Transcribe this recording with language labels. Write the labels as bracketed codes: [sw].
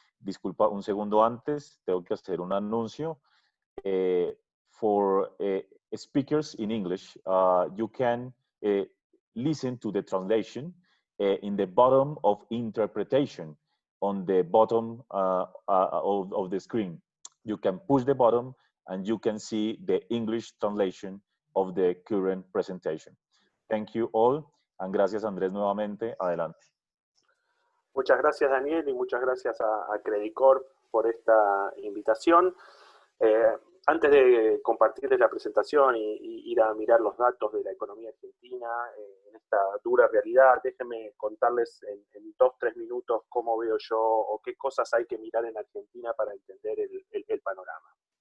[es] Disculpa un segundo antes, tengo que hacer un anuncio. [en] For speakers in English, you can listen to the translation in the bottom of interpretation on the bottom of the screen. You can push the button and you can see the English translation of the current presentation. Thank you all, and [es] gracias Andrés nuevamente. Adelante. Muchas gracias Daniel y muchas gracias a Credit Corp por esta invitación. Antes de compartirles la presentación y ir a mirar los datos de la economía argentina en esta dura realidad, déjenme contarles en 2-3 minutos cómo veo yo o qué cosas hay que mirar en Argentina para entender el panorama.